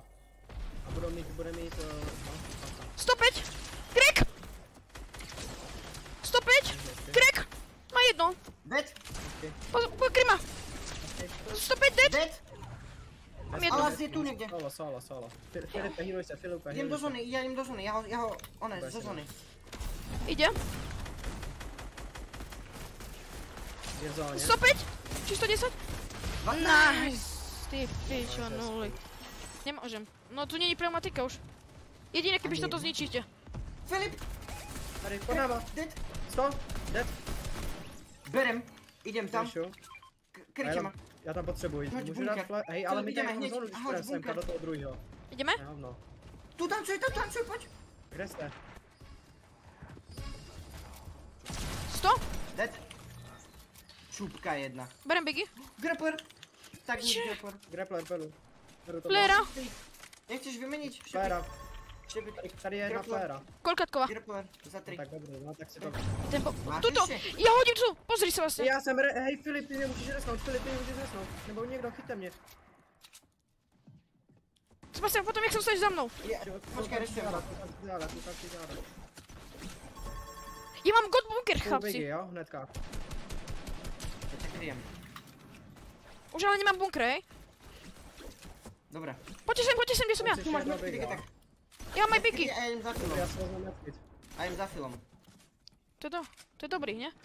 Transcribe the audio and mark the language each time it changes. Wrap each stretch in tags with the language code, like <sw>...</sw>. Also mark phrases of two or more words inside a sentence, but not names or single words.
<cs>A bude mít, no, 105! Krek! 105! Krek! Má jedno. Dead. Pozor, kryma! 105 dead! Dead. Mám jedno. Ale je tu někde. Solo. Filipe, healuj se,</cs> <sk>Filipe, Idem do healuj se. zóny, ja idem do zóny. Ja ho, Dobre, zo si zóny. Ide.</sk> <cs>Je v zóně. 105! Či 110? 12.</cs> <sk>Nice! Ty pičo, nuly. Nemôžem. No tu není pneumatika už. Jedine, kebyž toto zničíte. Filip.</sk> <cs>Tady, pod náma. Dead. 100, dead.</cs> <sk>Berem. Idem tam. Vyšu. Kryťte ma.</sk> <cs>Já tam potřebuji. Hoď Můžu bunker. dát flash. Hej, ale my Jdeme tady</cs> <sk>hneď.</sk> <cs>zónu, když Hoď půjdeme semka bunker. do toho druhého.</cs> <sk>Ideme? Hovno. Tu tancuj, poď.</sk> <cs>Kde jste? 100?</cs> <sk>Dead. Šupka jedna. Berem Biggie. Grappler. Tak nič grappler.</sk> <cs>Grappler, beru. Beru to. Flera.</cs> <sk>Nechceš vymeniť? Flera. Šepy.</sk> <cs>Tady je jedna Grappler. flera.</cs> <sk>Koľkatková? Grappler. Za 3.</sk> <cs>Tak dobrý, no tak si to... Tempo. Máš</cs> <sk>Tuto! ešte? Ja hodím tu! Pozri sa vlastne.</sk> <cs>Já jsem hej Filip, ty nemůžeš resnout, nebo někdo chyťte mě.</cs> <sk>Sebastian, potom jak sa dostaneš za mnou? Počkaj, rešte.</sk> <cs>Koukám si záda.</cs> <sk>Ja mám god bunker, Biggie, chlapci. jo, hnedka. Ja ťa kryjem. Už ale nemám bunker, hej? Dobre. Poďte sem, kde som ja. Tu máš medkity, tak. Ja mám aj Biggie. Ja idem za Filom.</sk> <cs>Já se vezmu medkit.</cs> <sk>A idem za Filom.</sk> <cs>To je dobrý, ne?</cs>